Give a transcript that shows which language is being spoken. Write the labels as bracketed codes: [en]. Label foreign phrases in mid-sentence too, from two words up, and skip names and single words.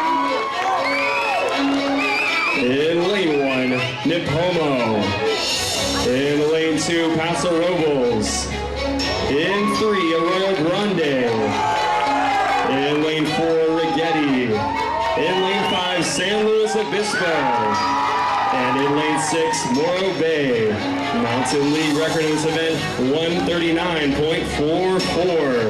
[en] In lane 1, Nipomo. In lane 2, Paso Robles. In 3, Arroyo Grande. In lane 4, Rigetti. In lane 5, San Luis Obispo. And in lane 6, Morro Bay. Mountain League record in this event, 139.44.